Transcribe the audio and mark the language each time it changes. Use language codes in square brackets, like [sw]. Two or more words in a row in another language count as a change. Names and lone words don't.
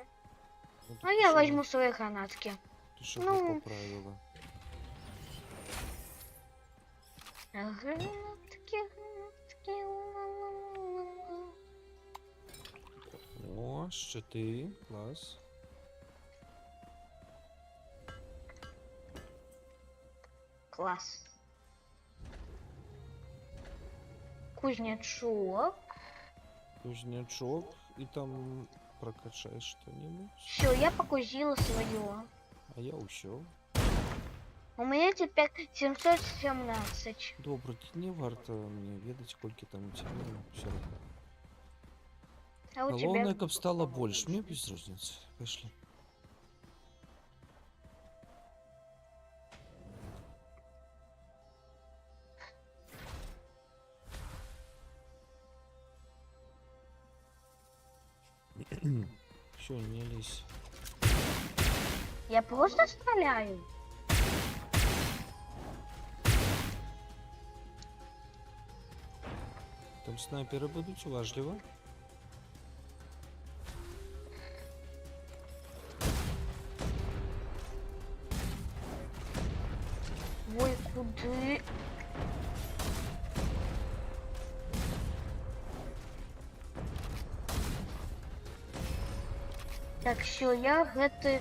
[ru] Ну, А я возьму свои гранатки. Ты что ну. поправила? Гранатки. Ла-ла-ла-ла-ла. О, щиты, класс. Класс. Кузнечок. Кузнячок, и там прокачаешь что-нибудь. Все, я покузила свое. [be] А я усё. [ru] У меня теперь 717. [be] Добре, не варто мне ведаць, колькі там [ru] у тебя. Все равно. А у [be] Галоўнае, [ru] тебя? каб стало больше. Мне без разницы. Пошли. Все, не лезь. Я просто стреляю. Там снайперы будут уважливо. [be] Ой, куды? Так, все, я гэты...